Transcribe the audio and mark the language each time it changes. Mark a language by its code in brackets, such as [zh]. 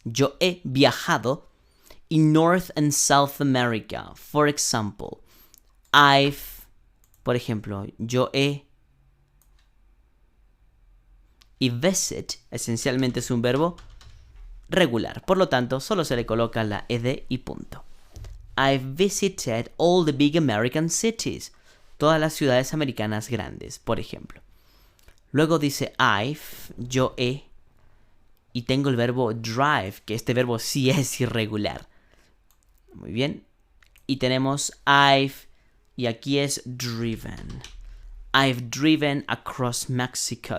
[es] Yo he viajado [en] in North and South America. For example, [es] por ejemplo, yo he. Y visit esencialmente es un verbo regular. Por lo tanto, solo se le coloca la ed y punto. [en] I've visited all the big American cities. [es] Todas las ciudades americanas grandes, por ejemplo. Luego dice yo he. Y tengo el verbo drive, que este verbo sí es irregular. Muy bien. Y tenemos y aquí es driven. [en] I've driven across Mexico.